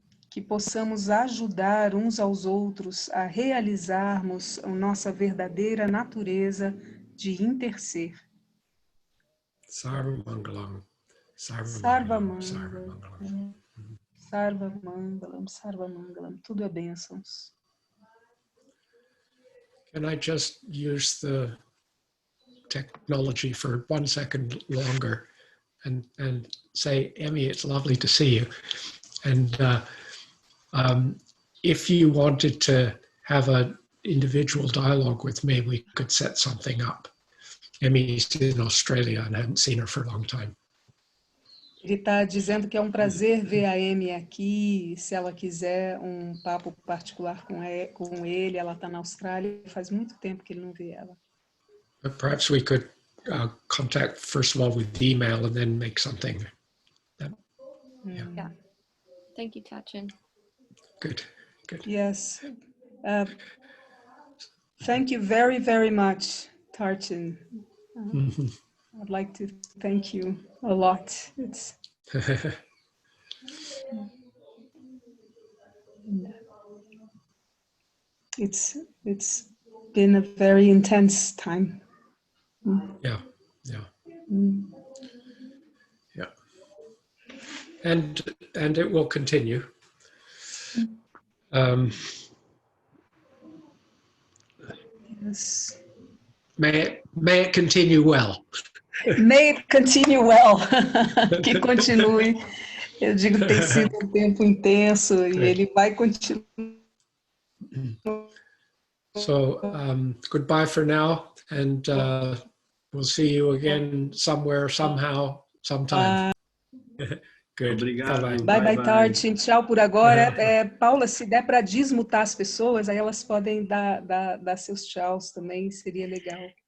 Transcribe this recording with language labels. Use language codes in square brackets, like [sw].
[pt] Que possamos ajudar uns aos outros a realizarmos a nossa verdadeira natureza de interser. [sa] Sarva Mangalam. Sarva Mangalam. Sarva Mangalam. Sarva Mangalam. [pt] Tudo é bênçãos. [en] Can I just use the technology for 1 second longer and say, Emmy, it's lovely to see you. And if you wanted to have an individual dialogue with me, we could set something up. Emmy's in Australia and I haven't seen her for a long time. [pt] está dizendo que é um prazer ver a Amy aqui. Se ela quiser um papo particular com ele, ela está na Austrália. Faz muito tempo que ele não vê ela. [en] But perhaps we could contact first of all with email and then make something. Yeah. Thank you, Tachin. Good. Good. Yes. Thank you very, very much, Tarchin. I'd like to thank you a lot. It's been a very intense time. Yeah. Yeah. Mm. Yeah. And it will continue. Yes. May it continue well. May it continue well. [pt] Que continue. Eu digo que tem sido um tempo intenso e ele vai continuar. [en] So goodbye for now, and we'll see you again somewhere, somehow, sometime. Good. [pt] Obrigado. [en] Bye, bye, Tartin. [pt] Tchau por agora. Paula, se der para desmutar as pessoas, aí elas podem dar seus tchauz também, seria legal.